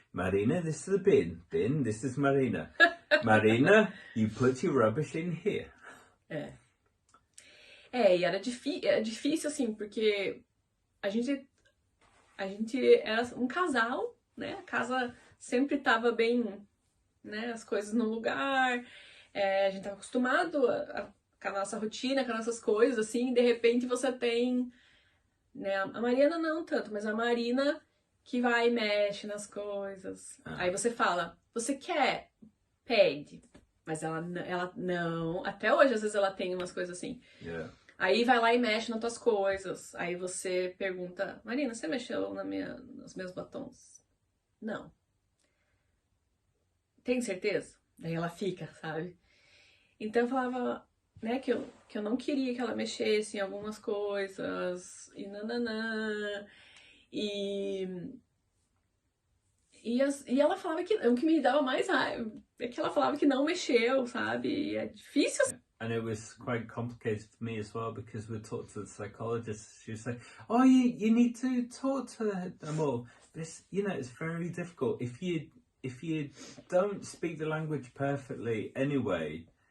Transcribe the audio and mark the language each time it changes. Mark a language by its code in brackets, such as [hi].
[en] Marina, this is the bin. Bin, this is Marina. Marina, you put your rubbish in here. [pt] E era difícil, assim, porque a gente era um casal, né? A casa sempre tava bem, né? As coisas no lugar. A gente tava acostumado com a nossa rotina, com as nossas coisas, assim. E de repente você tem, né? A Mariana não tanto, mas a Marina que vai e mexe nas coisas. Aí você fala, você quer? Pede. Mas ela não. Até hoje, às vezes, ela tem umas coisas assim. [en] Yeah. [pt] Aí vai lá e mexe nas tuas coisas. Aí você pergunta, Marina, você mexeu nos meus batons? Não. Tem certeza? Daí ela fica, sabe? Então eu falava, né, que eu não queria que ela mexesse em algumas coisas. E nananã. E ela falava que o que me dava mais raiva é que ela falava que não mexeu, sabe? E é difícil. [en] And it was quite complicated for me as well, because we'd talk to the psychologist. She would say, "Oh, you need to talk to them all." But it's, you know, it's very difficult if you don't speak the language perfectly anyway.